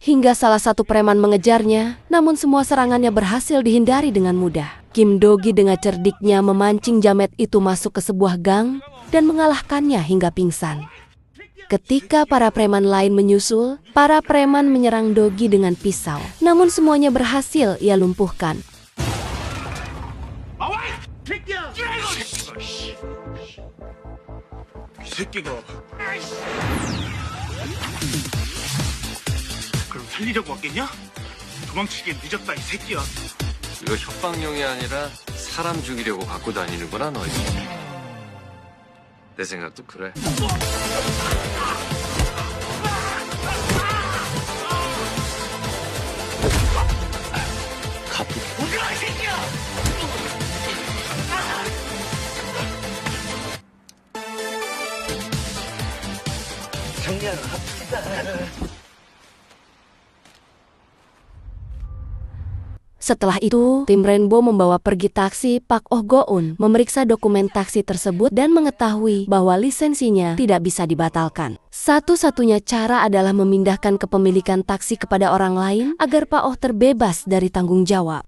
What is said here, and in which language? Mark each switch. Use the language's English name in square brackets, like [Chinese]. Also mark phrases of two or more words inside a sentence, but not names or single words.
[Indonesian] Hingga salah satu preman mengejarnya, namun semua serangannya berhasil dihindari dengan mudah. Kim Do-gi dengan cerdiknya memancing jamet itu masuk ke sebuah gang dan mengalahkannya hingga pingsan. Ketika para preman lain menyusul, para preman menyerang Do-gi dengan pisau. Namun semuanya berhasil ia lumpuhkan. [Korean] 새끼가 그럼 살리려고 왔겠냐? 도망치기엔 늦었다 이 새끼야. 이거 협박용이 아니라 사람 죽이려고 갖고 다니는구나 너희. 내 생각도 그래. 가도 오지마 이 새끼야. 정리하러 갑시다. [Indonesian] Setelah itu, tim Rainbow membawa pergi taksi Pak Oh Go-eun, memeriksa dokumen taksi tersebut dan mengetahui bahwa lisensinya tidak bisa dibatalkan. Satu-satunya cara adalah memindahkan kepemilikan taksi kepada orang lain agar Pak Oh terbebas dari tanggung jawab.